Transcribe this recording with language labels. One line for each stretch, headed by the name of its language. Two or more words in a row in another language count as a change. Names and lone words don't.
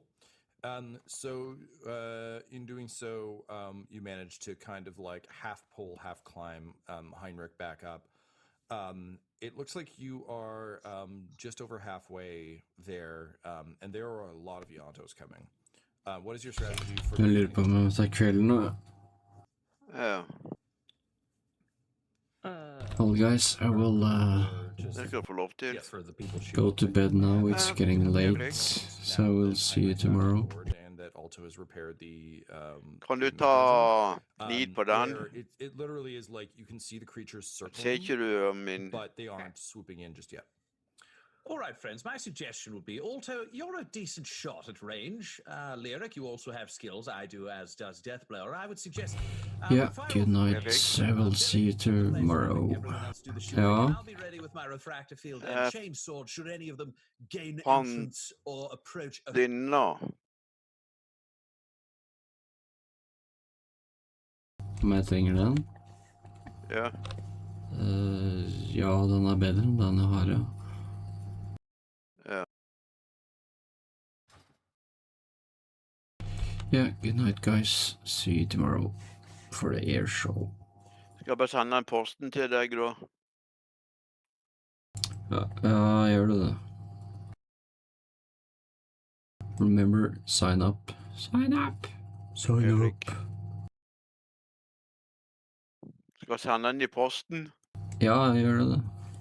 English: So in doing so, you manage to kind of like half pull, half climb Heinrich back up. It looks like you are just over halfway there, and there are a lot of Yontos coming. What is your strategy for...
Norwegian: Jeg lurer på om jeg tar kvelden nå. Ja.
English: Well, guys, I will go to bed now. It's getting late, so I will see you tomorrow. And that Alto has repaired the...
Norwegian: Kan du ta knid på den?
English: It literally is like you can see the creatures circling,
Norwegian: Ser ikke du min...
English: but they aren't swooping in just yet. All right, friends, my suggestion would be, Alto, you're a decent shot at range. Lyric, you also have skills, I do, as does Deathblower. I would suggest... Yeah, good night. I will see you tomorrow.
Norwegian: Ja.
English: I'll be ready with my refractor field and chainsword should any of them gain entrance or approach...
Norwegian: Om jeg trenger den? Ja. Ja, den er bedre enn den jeg har, ja. Ja.
English: Yeah, good night, guys. See you tomorrow for the air show.
Norwegian: Skal jeg bare sende en posten til deg, da? Ja, gjør du det.
English: Remember, sign up. Sign up! Sign up!
Norwegian: Skal jeg sende den i posten? Ja, gjør det.